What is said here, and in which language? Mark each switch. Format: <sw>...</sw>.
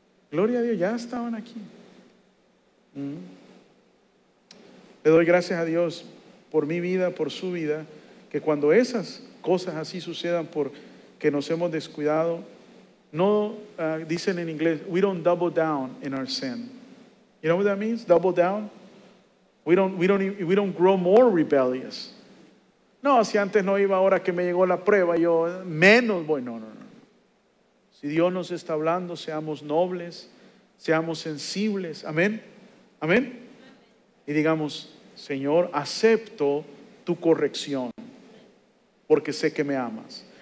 <es>Gloria a Dios, ya estaban aquí. Le doy gracias a Dios por mi vida, por su vida, que cuando esas cosas así sucedan porque nos hemos descuidado, no dicen en inglés,</es> <en>we don't double down in our sin. You know what that means? Double down. We don't grow more rebellious.</en> <es>No, si antes no iba, ahora que me llegó la prueba, yo menos voy. No. Si Dios nos está hablando, seamos nobles, seamos sensibles. Amén. Amén. Y digamos, Señor, acepto tu corrección, porque sé que me amas.</es>